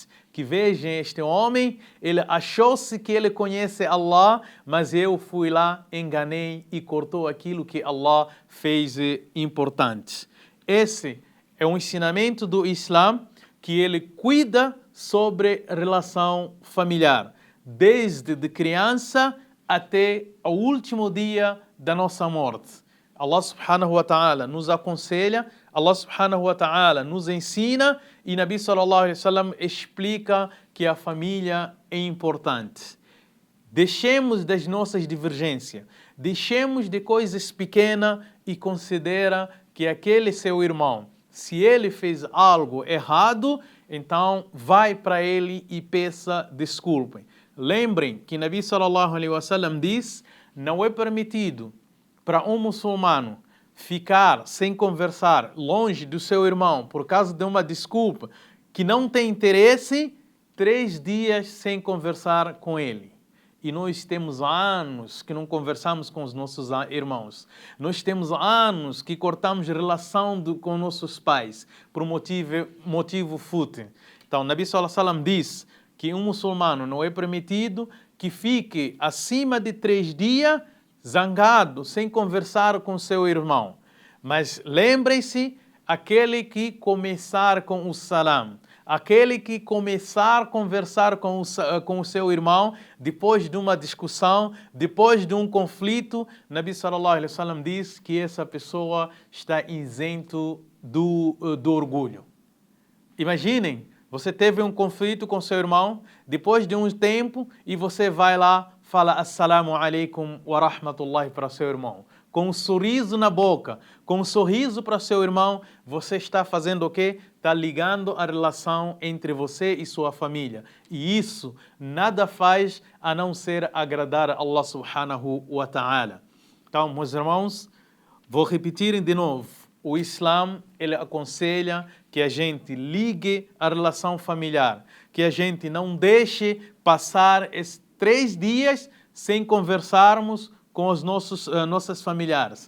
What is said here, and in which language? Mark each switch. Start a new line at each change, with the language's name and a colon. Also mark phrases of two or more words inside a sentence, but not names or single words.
Portuguese: Que vejam este homem, ele achou-se que ele conhece Allah, mas eu fui lá, enganei e cortou aquilo que Allah fez importante. Esse é um ensinamento do Islã que ele cuida sobre relação familiar, desde de criança até o último dia da nossa morte. Allah
Arabic: سبحانه وتعالى
Portuguese: nos aconselha, Allah
Arabic: سبحانه وتعالى
Portuguese: nos ensina e Nabi
Arabic: صلى الله عليه وسلم
Portuguese: explica que a família é importante. Deixemos das nossas divergências, deixemos de coisas pequenas e considera que aquele seu irmão, se ele fez algo errado, então vai para ele e peça desculpa. Lembrem que Nabi
Arabic: صلى الله عليه وسلم
Portuguese: diz, não é permitido para um muçulmano ficar sem conversar longe do seu irmão por causa de uma desculpa que não tem interesse, 3 dias sem conversar com ele. E nós temos anos que não conversamos com os nossos irmãos. Nós temos anos que cortamos relação com nossos pais por motivo fútil. Então, Nabi
Arabic: صلى الله عليه وسلم
Portuguese: diz que um muçulmano não é permitido que fique acima de 3 dias zangado, sem conversar com seu irmão. Mas lembrem-se, aquele que começar com o salam, aquele que começar a conversar com o seu irmão, depois de uma discussão, depois de um conflito, Nabi
Arabic: صلى الله عليه وسلم
Portuguese: diz que essa pessoa está isento do orgulho. Imaginem, você teve um conflito com seu irmão, depois de um tempo, e você vai lá, fala
Arabic: السلام عليكم ورحمة الله
Portuguese: para seu irmão. Com um sorriso na boca, com um sorriso para seu irmão, você está fazendo o quê? Está ligando a relação entre você e sua família. E isso nada faz a não ser agradar a Allah
Arabic: سبحانه وتعالى.
Portuguese: Então, meus irmãos, vou repetir de novo. o Islã, ele aconselha que a gente ligue a relação familiar, que a gente não deixe passar esses 3 dias sem conversarmos com os nossas familiares.